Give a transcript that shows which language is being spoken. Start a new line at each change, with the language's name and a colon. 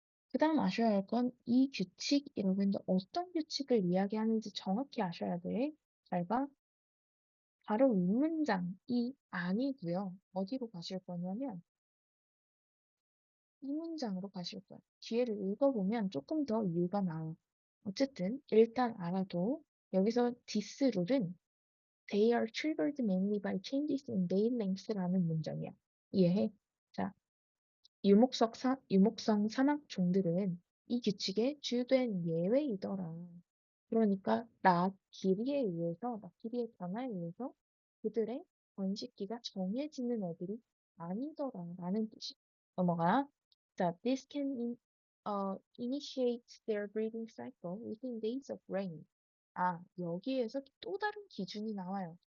Korean: 그 다음 아셔야 할 건 이 규칙이라고 했는데 어떤 규칙을 이야기하는지 정확히 아셔야 돼. 잘 봐. 바로 이 문장이 아니고요. 어디로 가실 거냐면 이 문장으로 가실 거예요. 뒤에를 읽어보면 조금 더 이유가 나와. 어쨌든 일단 알아도 여기서 this 룰은
English: They are triggered mainly by changes in day length
Korean: 라는 문장이야. 이해해? 자, 유목성 사막 종들은 이 규칙에 주된 예외이더라. 그러니까 낮 길이의 변화에 의해서 그들의 번식기가 정해지는 애들이 아니더라라는 뜻이. 넘어가. 자,
English: this can initiate their breeding cycle within days of rain.
Korean: 여기에서 또 다른 기준이 나와요.